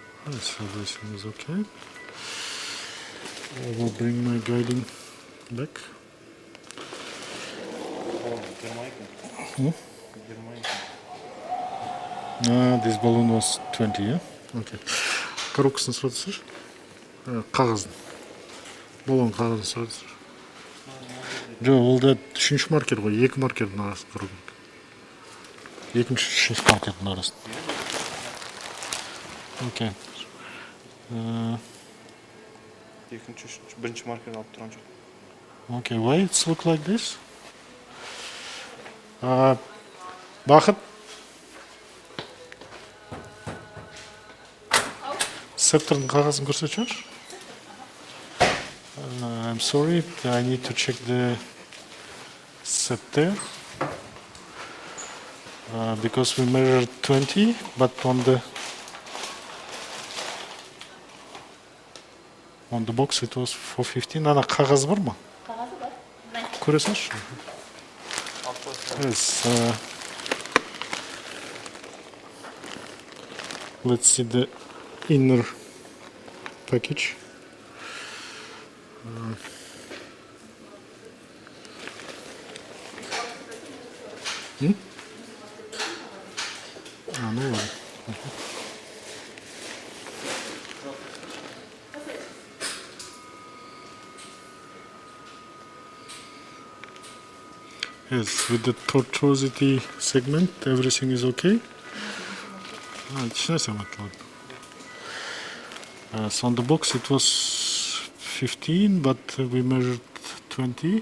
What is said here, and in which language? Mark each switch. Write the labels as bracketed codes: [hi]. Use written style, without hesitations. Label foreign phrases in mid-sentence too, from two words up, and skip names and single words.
[en] Yes, everything is okay. I will bring my guiding back. This balloon was 20, yeah? Okay. [kk] Коробкасын сұрады сыр? Қағазын. Баллон қағазын сұрады сыр. Жоқ, ол да үшінші маркер ғой, екі маркердің арасын құру керек. Екінші, үшінші маркердің арасын. Окей. Екінші, бірінші маркер алып тұрған жоқ. [en] Okay, why it's look like this? [kk] Бақыт. Септердің қағазын көрсетші. [en] I'm sorry, I need to check the scepter. Because we measured 20, but on the box it was for 15. [kk] Ана қағаз бар ма? Қағазы бар. Көресіңізші? [en] Yes. Let's see the inner package. [ru] Ну ладно. [en] Yes, with the tortuosity segment, everything is okay. So on the box it was 15, but we measured 20.